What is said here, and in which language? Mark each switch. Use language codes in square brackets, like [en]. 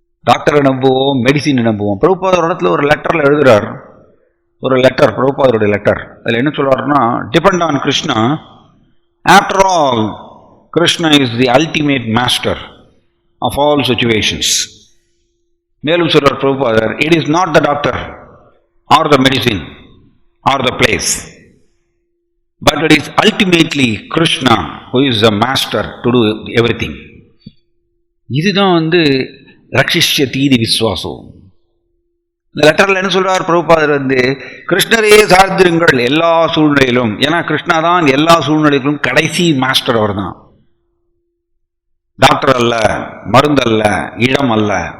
[ta] டாக்டரை நம்புவோம், மெடிசின் நம்புவோம். பிரபுபாதர் இடத்துல ஒரு லெட்டரில் எழுதுகிறார், ஒரு லெட்டர், பிரபுபாதருடைய லெட்டர். அதில் என்ன சொல்றாருன்னா, [en] Depend on Krishna, after all Krishna is the ultimate master of all situations. [ta] மேலும் சொல்றார் பிரபுபாதர், [en] It is not the doctor or the medicine or the place, but it is ultimately Krishna who is the master to do everything. [ta] இதுதான் ரக்ஷிஷ்ய தீதி விஸ்வாசம். இந்த லெட்டர்ல என்ன சொல்றார் பிரபுபாதர், கிருஷ்ணரே சார்ந்திருங்கள் எல்லா சூழ்நிலையிலும். ஏன்னா கிருஷ்ணா தான் எல்லா சூழ்நிலைகளும் கடைசி மாஸ்டர். அவர் தான் டாக்டர் அல்ல, மருந்தல்ல, இடம் அல்ல.